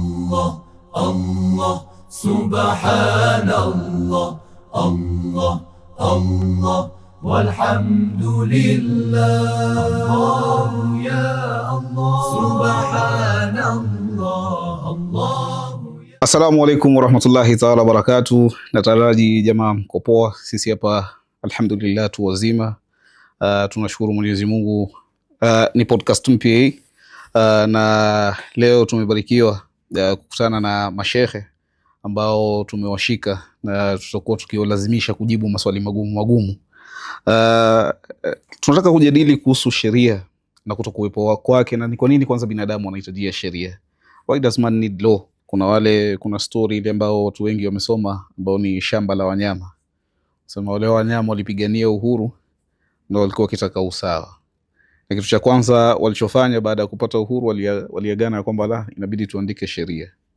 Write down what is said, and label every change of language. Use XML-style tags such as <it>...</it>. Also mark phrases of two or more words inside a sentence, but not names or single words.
<ar>الله الله سبحان الله الله الله والحمد لله الله يا الله سبحان الله الله. السلام عليكم ورحمة الله تعالى وبركاته.</ar> <sw>Nataraji jamaa mko poa. Sisi hapa alhamdulillah tu wazima. Tunashukuru Mwenyezi Mungu. Ni podcast mpya na leo tumebarikiwa kukutana na mashehe ambao tumewashika na tutakuwa tukiwalazimisha kujibu maswali magumu. Tunataka kujadili kuhusu sheria na kutokuwepo kwake, na ni kwa nini kwanza binadamu wanahitaji sheria.</sw> <en>Why does man need law?</en> <sw>Kuna story ile ambao watu wengi wamesoma ambao ni shamba la wanyama. Sema wale wanyama walipigania uhuru na walikuwa wakitaka usawa. Na kitu cha kwanza walichofanya baada ya kupata uhuru waliagana kwamba la inabidi tuandike sheria.</sw>